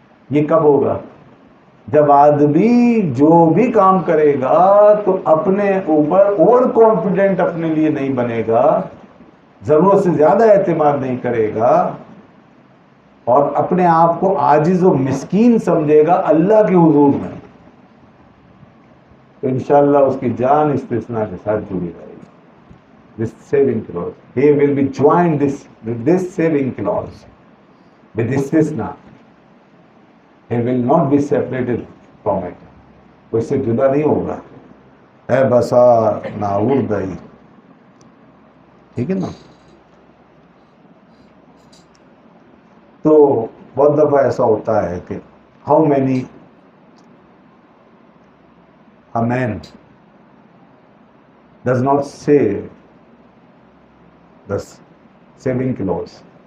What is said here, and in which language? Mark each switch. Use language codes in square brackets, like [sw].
[ur] یہ کب ہوگا؟ جب آدمی جو بھی کام کرے گا تو اپنے اوپر اوور کانفیڈنٹ اپنے لیے نہیں بنے گا، ضرورت سے زیادہ اعتماد نہیں کرے گا، اور اپنے آپ کو عاجز و مسکین سمجھے گا اللہ کے حضور میں، تو انشاءاللہ اس کی جان استثناء کے ساتھ جڑی رہے گی. [en] This saving clause, he will be joined with this saving clause, with استثناء. He will not be separated from it. [ur] وہ اس سے جدا نہیں ہوگا. [fa] اے بسا ناوردئی [ur] ٹھیک ہے نا. تو بہت دفعہ ایسا ہوتا ہے کہ [en] How many a man does not save the saving clause.